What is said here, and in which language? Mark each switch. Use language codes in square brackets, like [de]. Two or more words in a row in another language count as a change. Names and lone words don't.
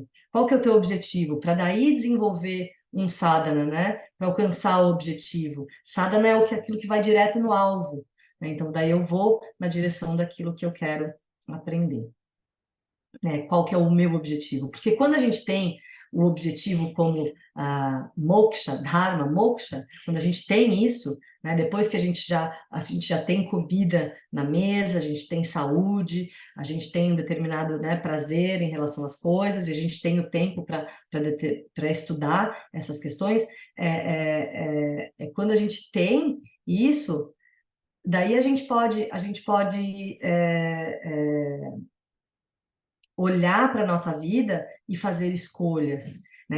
[pt] Qual que é o teu objetivo? Para daí desenvolver um sadhana, né? Para alcançar o objetivo. Sadhana é aquilo que vai direto no alvo, né? Então daí eu vou na direção daquilo que eu quero aprender. Qual que é o meu objetivo? Porque quando a gente tem o objetivo como moksha, dharma, moksha, quando a gente tem isso, né, depois que a gente já tem comida na mesa, a gente tem saúde, a gente tem um determinado, né, prazer em relação às coisas, e a gente tem o tempo para estudar essas questões, quando a gente tem isso, daí a gente pode olhar para a nossa vida e fazer escolhas, né?